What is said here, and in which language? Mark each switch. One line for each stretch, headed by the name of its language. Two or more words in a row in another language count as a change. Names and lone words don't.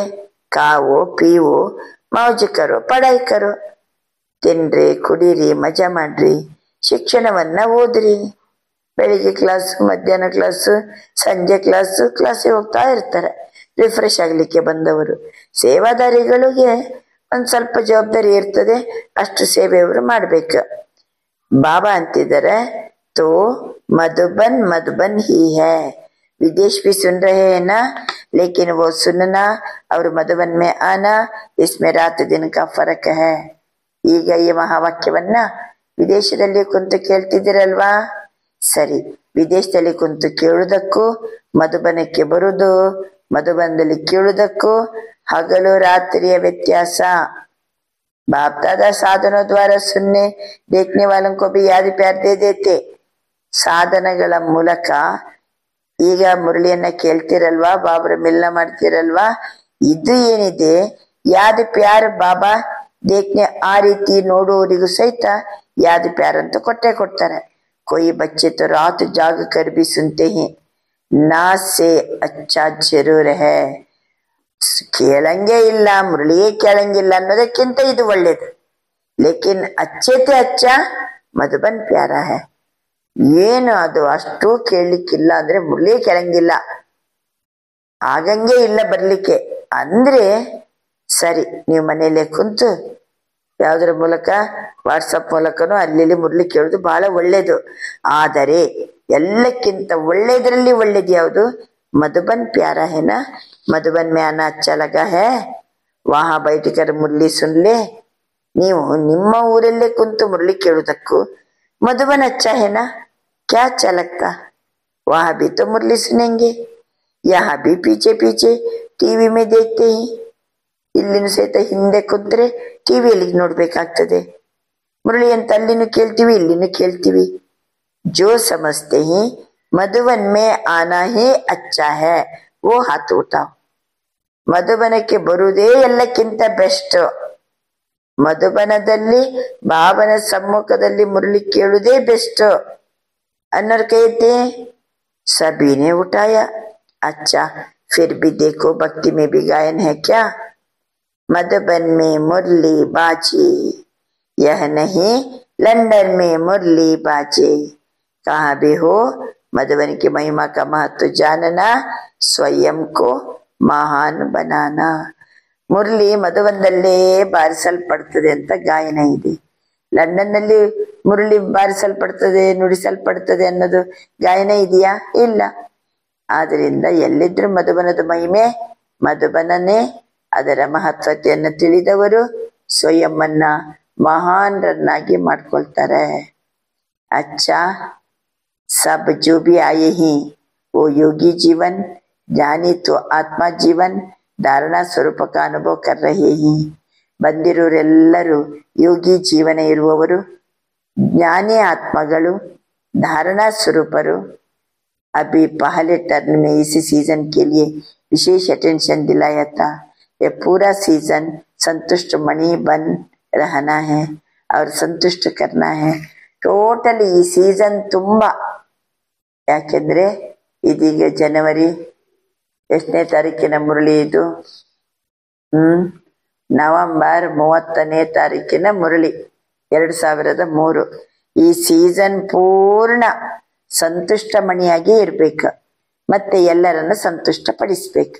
Hindi: खाओ पियो मौज करो पढ़ाई करो,
Kannada: ತಿನ್ರಿ ಕುಡೀರಿ ಮಜಾ ಮಾಡ್ರಿ, ಶಿಕ್ಷಣವನ್ನ ಓದ್ರಿ. ಬೆಳಿಗ್ಗೆ ಕ್ಲಾಸ್, ಮಧ್ಯಾಹ್ನ ಕ್ಲಾಸ್, ಸಂಜೆ ಕ್ಲಾಸಿಗೆ ಹೋಗ್ತಾ ಇರ್ತಾರೆ ರಿಫ್ರೆಶ್ ಆಗ್ಲಿಕ್ಕೆ ಬಂದವರು. ಸೇವಾದಾರಿಗಳಿಗೆ ಒಂದ್ ಸ್ವಲ್ಪ ಜವಾಬ್ದಾರಿ ಇರ್ತದೆ, ಅಷ್ಟು ಸೇವೆ ಅವರು ಮಾಡ್ಬೇಕು. ಬಾಬಾ ಅಂತಿದ್ದಾರೆ,
Hindi: तो मधुबन मधुबन ही है, विदेश भी सुन रहे हैं ना, लेकिन वो सुनना और मधुबन में आना, इसमें रात दिन का फर्क है.
Kannada: ಈಗ ಈ ಮಹಾವಾಕ್ಯವನ್ನ ವಿದೇಶದಲ್ಲಿ ಕುಂತು ಕೇಳ್ತಿದ್ದೀರಲ್ವಾ? ಸರಿ, ವಿದೇಶದಲ್ಲಿ ಕುಂತು ಕೇಳುವುದಕ್ಕೂ ಮಧುಬನಕ್ಕೆ ಬರುವುದು, ಮಧುಬನದಲ್ಲಿ ಕೇಳುವುದಕ್ಕೂ ಹಗಲು ರಾತ್ರಿಯ ವ್ಯತ್ಯಾಸ.
Hindi: बाप दादा साधनों द्वारा सुनने देखने वालों को भी याद प्यार दे देते.
Kannada: ಸಾಧನಗಳ ಮೂಲಕ ಈಗ ಮುರಳಿಯನ್ನ ಕೇಳ್ತಿರಲ್ವಾ, ಬಾಬರ ಮಿಲನ ಮಾಡ್ತಿರಲ್ವಾ, ಇದು ಏನಿದೆ
Hindi: याद प्यार बाबा देखने,
Kannada: ಆ ರೀತಿ ನೋಡುವವರಿಗೂ ಸಹಿತ
Hindi: याद प्यार
Kannada: ಅಂತ ಕೊಟ್ಟೆ ಕೊಡ್ತಾರೆ.
Hindi: कोई बच्चे तो रात जाग कर भी सुनते हैं, ना से अच्छा जरूर है.
Kannada: ಕೇಳಂಗೆ ಇಲ್ಲ, ಮುರಳಿಯೇ ಕೇಳಂಗಿಲ್ಲ ಅನ್ನೋದಕ್ಕಿಂತ ಇದು ಒಳ್ಳೇದು.
Hindi: लेकिन अच्छेते अच्छा मधुबन प्यारा है.
Kannada: ಏನು ಅದು ಅಷ್ಟು ಕೇಳಲಿಕ್ಕಿಲ್ಲ ಅಂದ್ರೆ ಮುರಳಿಯೇ ಕೇಳಂಗಿಲ್ಲ, ಆಗಂಗೆ ಇಲ್ಲ ಬರ್ಲಿಕ್ಕೆ ಅಂದ್ರೆ ಸರಿ, ನೀವು ಮನೆಯಲ್ಲೇ ಕುಂತು ಯಾವುದರ ಮೂಲಕ, ವಾಟ್ಸಪ್ ಮೂಲಕನೂ ಅಲ್ಲಿ ಮುರಳಿ ಕೇಳೋದು ಬಹಳ ಒಳ್ಳೇದು. ಆದರೆ ಎಲ್ಲಕ್ಕಿಂತ ಒಳ್ಳೇದ್ರಲ್ಲಿ ಒಳ್ಳೇದು ಯಾವುದು?
Hindi: मधुबन प्यारा है ना, मधुबन में आना अच्छा लगा है, वहां बैठकर मुरली सुन ले.
Kannada: ನೀವು ನಿಮ್ಮ ಊರಲ್ಲೇ ಕುಂತು ಮುರಳಿ ಕೇಳುವುದಕ್ಕೂ
Hindi: मधुबन अच्छा है ना, क्या अच्छा लगता, वहां भी तो मुरली सुनेंगे, यहाँ भी पीछे पीछे टीवी में देखते ही.
Kannada: ಇಲ್ಲಿನೂ ಸಹಿತ ಹಿಂದೆ ಕುಂತ್ರೆ ಟಿವಿಯಲ್ಲಿ ನೋಡ್ಬೇಕಾಗ್ತದೆ. ಮುರಳಿ ಅಂತ ಅಲ್ಲಿನೂ ಕೇಳ್ತೀವಿ, ಇಲ್ಲಿನೂ ಕೇಳ್ತೀವಿ.
Hindi: जो समझते हैं मधुबन में आना ही अच्छा है, वो हाथ उठाओ.
Kannada: ಮಧುಬನಕ್ಕೆ ಬರುವುದೇ ಎಲ್ಲಕ್ಕಿಂತ ಬೆಸ್ಟ್. ಮಧುಬನದಲ್ಲಿ ಬಾಬನ ಸಮ್ಮುಖದಲ್ಲಿ ಮುರಳಿ ಕೇಳುವುದೇ ಬೆಸ್ಟ್ ಅನ್ನೋರ್ ಕೈತೆ.
Hindi: सभी ने उठाया. अच्छा, फिर भी देखो भक्ति में भी गायन है क्या? मधुबन में मुरली बाजे, यह नहीं लंदन में मुरली बाजे. कहाँ भी हो मधुबन की महिमा का महत्व जानना, स्वयं को महान बनाना.
Kannada: ಮುರಳಿ ಮಧುಬನದಲ್ಲೇ ಬಾರಿಸಲ್ಪಡ್ತದೆ ಅಂತ ಗಾಯನ ಇದೆ. ಲಂಡನ್ ನಲ್ಲಿ ಮುರಳಿ ಬಾರಿಸಲ್ಪಡ್ತದೆ, ನುಡಿಸಲ್ಪಡ್ತದೆ ಅನ್ನೋದು ಗಾಯನ ಇದೆಯಾ? ಇಲ್ಲ. ಆದ್ರಿಂದ ಎಲ್ಲಿದ್ರು ಮಧುಬನದ ಮಹಿಮೆ, ಮಧುಬನನೇ. ಅದರ ಮಹತ್ವತೆಯನ್ನು ತಿಳಿದವರು ಸ್ವಯಂವನ್ನ ಮಹಾನ್ರನ್ನಾಗಿ ಮಾಡ್ಕೊಳ್ತಾರೆ.
Hindi: अच्छा, सब जो भी आए हैं वो योगी जीवन, ज्ञानी तो आत्मा जीवन धारणा स्वरूप का अनुभव कर रहे हैं.
Kannada: ಬಂದಿರೋರೆಲ್ಲರೂ ಯೋಗಿ ಜೀವನ ಇರುವವರು, ಜ್ಞಾನಿ ಆತ್ಮಗಳು,
Hindi: धारणा स्वरूपರು. अभी पहले टर्न में इसी सीजन के लिए विशेष अटेंशन दिलाया था. ये पूरा सीजन संतुष्ट मणि बन रहना है और संतुष्ट करना है.
Kannada: ಟೋಟಲಿ ಈ ಸೀಸನ್ ತುಂಬಾ, ಯಾಕೆಂದ್ರೆ ಇದೀಗ ಜನವರಿ ಎಷ್ಟನೇ ತಾರೀಕಿನ ಮುರಳಿ ಇದು? ನವೆಂಬರ್ 30ನೇ ತಾರೀಕಿನ ಮುರಳಿ 2003. ಈ ಸೀಸನ್ ಪೂರ್ಣ ಸಂತುಷ್ಟ ಮಣಿಯಾಗಿ ಇರ್ಬೇಕು, ಮತ್ತೆ ಎಲ್ಲರನ್ನು ಸಂತುಷ್ಟ ಪಡಿಸ್ಬೇಕು.